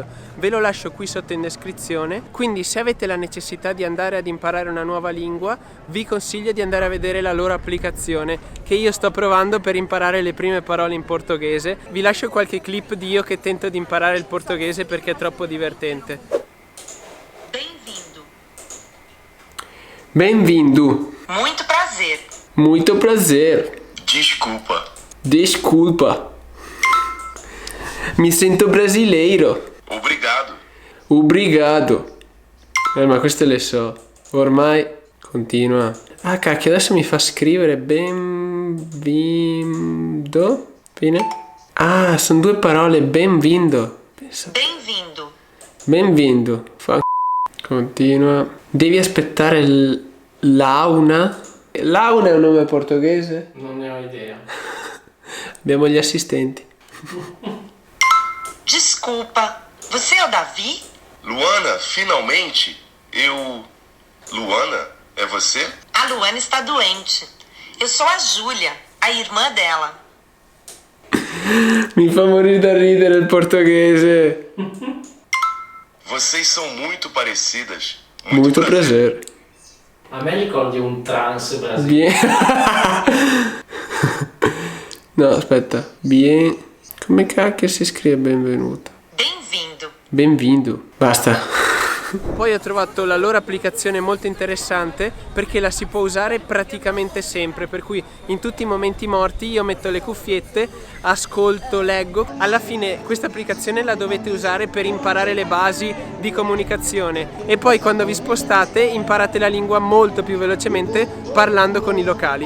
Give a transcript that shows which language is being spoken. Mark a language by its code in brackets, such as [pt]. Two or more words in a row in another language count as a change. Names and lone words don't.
[it] Ve lo lascio qui sotto in descrizione, quindi se avete la necessità di andare ad imparare una nuova lingua vi consiglio di andare a vedere la loro applicazione che io sto provando per imparare le prime parole in portoghese. Vi lascio qualche clip di io che tento di imparare il portoghese perché è troppo divertente. [pt] Bem-vindo. Bem-vindo. Muito prazer. Muito prazer. Desculpa. [it] Desculpa. Mi sento brasileiro. [pt] Obrigado. Obrigado. [it] Ma queste le so. Ormai continua Ah, cacchio, adesso mi fa scrivere benvindo. Fine. Ah, sono due parole, benvindo. Pensa. [pt] Bem-vindo. [it] Benvindo. Continua. Devi aspettare l'auna. L'auna è un nome portoghese? Non ne ho idea. Abbiamo gli assistenti. [pt] Desculpa, você é o Davi? Luana, finalmente, Luana, é você? A Luana está doente. Eu sou a Júlia, a irmã dela. [it] Mi fa morire da ridere il portoghese. [pt] Vocês são muito parecidas. Molto prazer. [it] A me ricordi un trans brasiliano. Bien. No, aspetta. Bien. Come cacchio si scrive benvenuto? [pt] Bem-vindo. [it] Benvindo. Basta. Poi ho trovato la loro applicazione molto interessante perché la si può usare praticamente sempre, per cui in tutti i momenti morti io metto le cuffiette, ascolto, leggo. Alla fine questa applicazione la dovete usare per imparare le basi di comunicazione e poi quando vi spostate imparate la lingua molto più velocemente parlando con i locali.